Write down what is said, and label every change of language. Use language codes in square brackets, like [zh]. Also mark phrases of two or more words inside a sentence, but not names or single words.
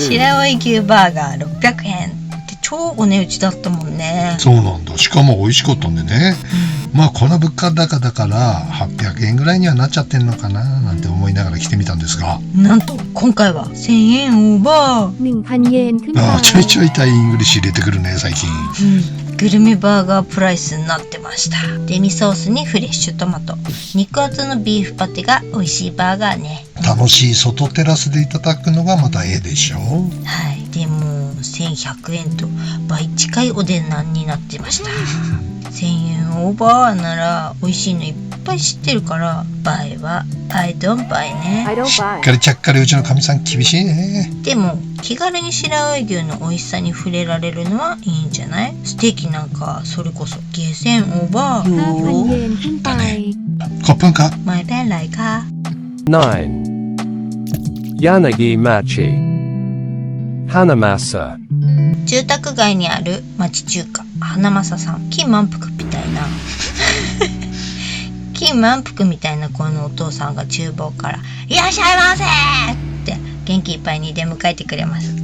[ja] 白老牛バーガー600円って超お値打ちだったもんね。そうなんだ。しかも美味しかったんでね、まあこの物価高だから800円ぐらいにはなっちゃってんのかななんて思いながら来てみたんですが、なんと今回は1000円オーバー。 [th] 1,000 yen ขึ้นไป。 [ja] ちょいちょいタイイングリッシュ入れてくるね最近。グルメバーガープライスになってました。デミソースにフレッシュトマト、肉厚のビーフパテが美味しいバーガーね。楽しい外テラスでいただくのがまたええでしょう。はい、でも1100円と倍近いお値段になってました。1000円オーバーなら美味しいのいっぱい知ってるから倍は [en] I don't buy [ja] ね。 [en] I don't [ja] し [en] buy。 [ja] っかりちゃっかりうちのかみさん厳しいね。でも気軽に白老牛の美味しさに触れられるのはいいんじゃない？ステーキなんかそれこそゲーセンオーバー 5,000 よ。 [th] yen ขึ้นไป。 ขอบคุณค่ะ. ไม่เป็นไรค่ะ. [ja] 9. Yanagi Machi Hanamasa。住宅街にある町中華花正さん。金満腹みたいな金満腹みたいな声のお父さんが厨房からいらっしゃいませって元気いっぱいに出迎えてくれます。